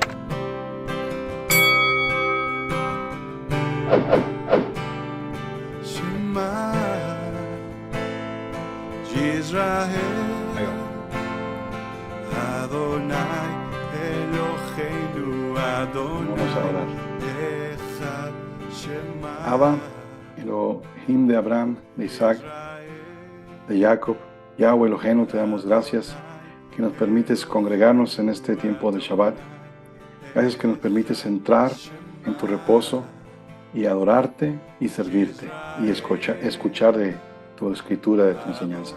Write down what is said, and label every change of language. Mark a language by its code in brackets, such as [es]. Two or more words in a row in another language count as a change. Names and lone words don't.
[he] שמע ישראל, אדני אלהינו, [es] Vamos a orar. [he] אדני אחד. שמע [es] Abba, Elohim de Abraham, de Isaac, de Jacob, [he] יהוה אלהינו, [es] te damos gracias que nos permites congregarnos en este tiempo de Shabbat. Gracias que nos permites entrar en tu reposo y adorarte y servirte y escuchar de tu escritura, de tu enseñanza.